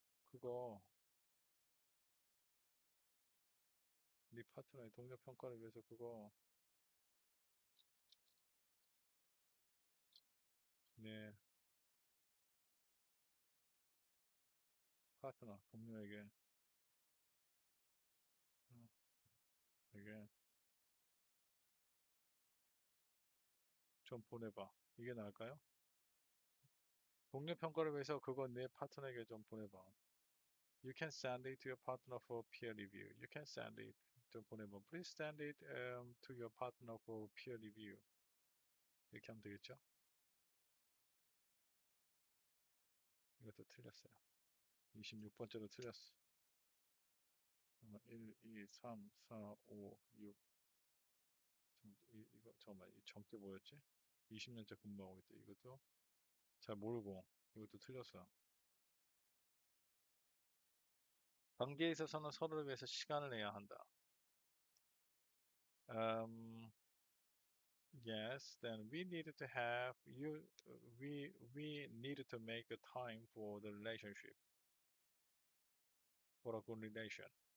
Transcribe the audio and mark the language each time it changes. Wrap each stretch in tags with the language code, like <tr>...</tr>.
<ko>그거 네 파트너의 동료 평가를 위해서 그거 네 파트너 동료에게 음, 에게 좀 보내봐. 이게 나을까요? 동료 평가를 위해서 그거 내 파트너에게 좀 보내봐.</ko> <en>You can send it to your partner for peer review. You can send it</en> <ko>좀 보내봐.</ko> <en>Please send it to your partner for peer review.</en> <ko>이렇게 하면 되겠죠? 이것도 틀렸어요. 26번째로 틀렸어. 1, 2, 3, 4, 5, 6. 이거 잠깐만. 이 점괘 뭐였지? 20년째 근무하고 있다. 이것도 잘 모르고 이것도 틀렸어. 관계에 있어서는 서로를 위해서 시간을 내야 한다.</ko> <en>Um, yes, then we needed to have you. We needed to make a time for the relationship, for a good relation.</en>